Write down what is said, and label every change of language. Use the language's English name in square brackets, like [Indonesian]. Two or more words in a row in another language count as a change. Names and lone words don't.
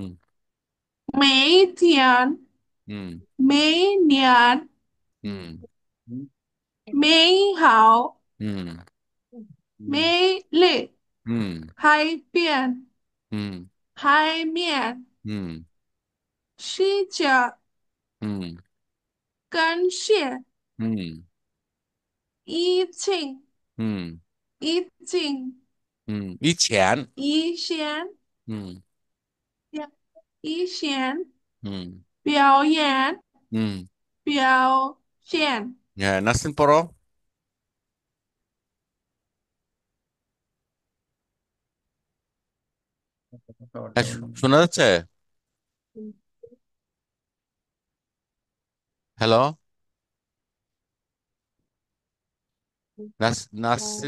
[Chinese] 每天、 হুম 每年、 হুম 美好、 হুম 美丽、 হুম 海边、 হুম 海面、 হুম 世界、 হুম 感谢、 হুম 疫情、 হুম 疫情、 [Bangla] হুম। ইছেন। [Chinese] 一线、 হুম 一线、 হুম 表演、 হুম। 表现。 [Bangla] হ্যাঁ, নাসরিন পড়ো। হ্যাঁ, শোনা যাচ্ছে? হ্যালো, নাসরিন।